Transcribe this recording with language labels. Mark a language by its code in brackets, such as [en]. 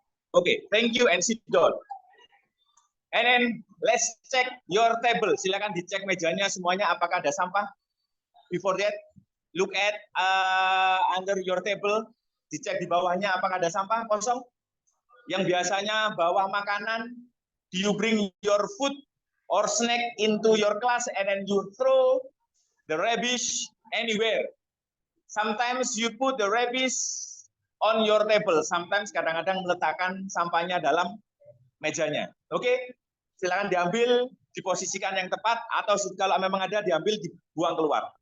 [en] Oke, thank you and sit down. And then let's check your table. [id] Silakan dicek mejanya semuanya apakah ada sampah. [en] Before that, look at under your table. [id] Dicek di bawahnya apakah ada sampah kosong. Yang biasanya bawa makanan, [en] do you bring your food or snack into your class and then you throw the rubbish anywhere. Sometimes you put the rubbish on your table. Sometimes [id] kadang-kadang meletakkan sampahnya dalam mejanya. Oke, silakan diambil, diposisikan yang tepat, atau kalau memang ada diambil, dibuang keluar.